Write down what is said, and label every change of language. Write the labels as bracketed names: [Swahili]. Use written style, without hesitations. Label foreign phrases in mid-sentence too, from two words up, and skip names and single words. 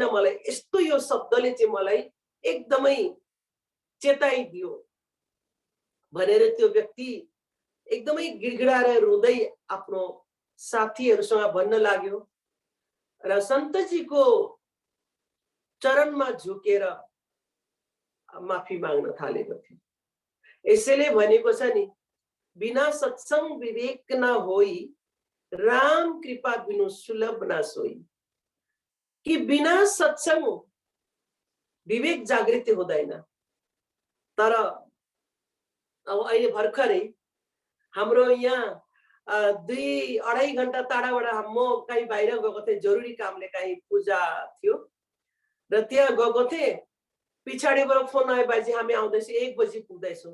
[Nepali] मलाई यस्तो यो शब्दले चाहिँ मलाई एकदमै चेताइदियो भनेर त्यो व्यक्ति एकदमै गिडगिडाएर रुँदै आफ्नो साथीहरूसँग भन्न लाग्यो र सन्तजीको चरणमा झुकेर माफी माग्न थालेको थियो। यसैले भनेको छ नि, [Awadhi] बिना सत्संग विवेक न होई, राम कृपा बिनु सुलभ न सोई। [Nepali] कि बिना सत्संग विवेक जागृति हुँदैन। तर अब अहिले भर्खरै हाम्रो यहाँ 2-2.5 घण्टा टाढाबाट म कहीँ बाहिर गएको थिएँ, जरुरी कामले कहीँ पूजा थियो र त्यहाँ गएको थिएँ। पछाडिबाट फोन आयो, बाजी हामी आउँदैछौँ, 1 बजी पुग्दैछौँ।